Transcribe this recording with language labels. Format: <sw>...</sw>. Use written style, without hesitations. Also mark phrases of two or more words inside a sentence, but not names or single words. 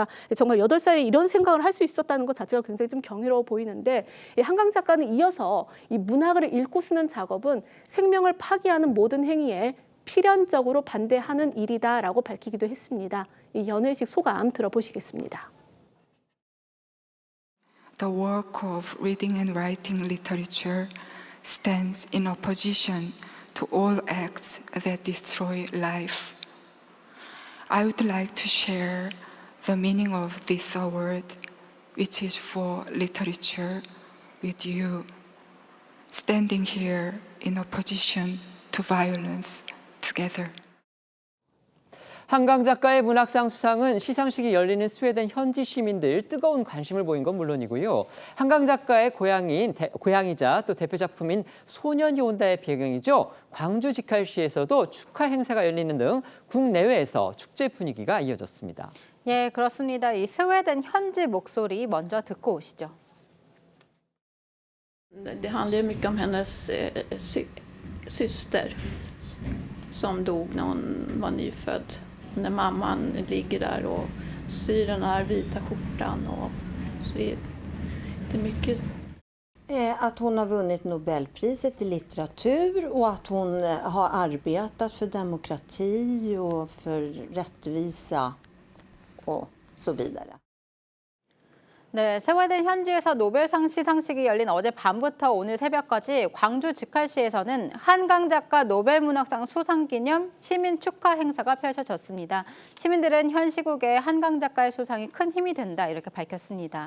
<ko>정말 8살에 이런 생각을 할 수 있었다는 것 자체가 굉장히 좀 경이로워 보이는데, 이 한강 작가는 이어서 이 문학을 읽고 쓰는 작업은 생명을 파기하는 모든 행위에 필연적으로 반대하는 일이다라고 밝히기도 했습니다. 이 연회식 소감 들어보시겠습니다.</ko> <en>The work of reading and writing literature stands in opposition to all acts that destroy life. I would like to share the meaning of this award, which is for literature, with you, standing here in opposition to violence. Together.</en> <ko>한강 작가의 문학상 수상은 시상식이 열리는 스웨덴 현지 시민들 뜨거운 관심을 보인 건 물론이고요. 한강 작가의 고향이자 또 대표 작품인 소년이 온다의 배경이죠. 광주 직할시에서도 축하 행사가 열리는 등 국내외에서 축제 분위기가 이어졌습니다. 예, 그렇습니다. 이 스웨덴 현지 목소리 먼저 듣고 오시죠.</ko> <sv>Det handlar ju mycket om hennes syster som dog när hon var nyfödd. När mamman ligger där och syr den här vita skjortan. Och så det är mycket. Att hon har vunnit Nobelpriset i litteratur och att hon har arbetat för demokrati och för rättvisa och så vidare.</sv> <ko>네, 스웨덴 현지에서 노벨상 시상식이 열린 어제 밤부터 오늘 새벽까지 광주 직할시에서는 한강 작가 노벨문학상 수상 기념 시민 축하 행사가 펼쳐졌습니다. 시민들은 현 시국에 한강 작가의 수상이 큰 힘이 된다 이렇게 밝혔습니다.</ko>